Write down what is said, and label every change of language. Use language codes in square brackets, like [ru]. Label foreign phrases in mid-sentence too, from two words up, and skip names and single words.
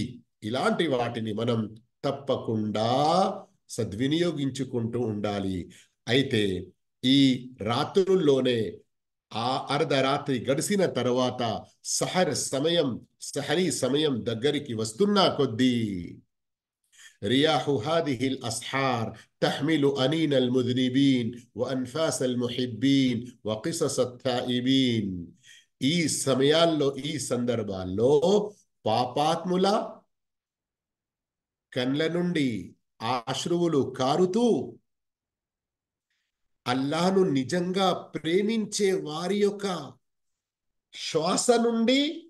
[te] ఇలాంటి వాటిని మనం తప్పకుండా సద్వినియోగించుకుంటూ ఉండాలి. అయితే ఈ రాత్రుల్లోనే ఆ అర్ధరాత్రి గడిసిన తర్వాత సహరీ సమయం దగ్గరికి వస్తున్నా కొద్దీ [ar] رياح هذه الأسحار تحمل أنين المذنبين وأنفاس المحبين وقصص التائبين. [te] ఈ సమయాల్లో, ఈ సందర్భాల్లో పాపాత్ముల కండ్ల నుండి అశ్రువులు కారుతూ అల్లాహ్ను నిజంగా ప్రేమించే వారి యొక్క శ్వాస నుండి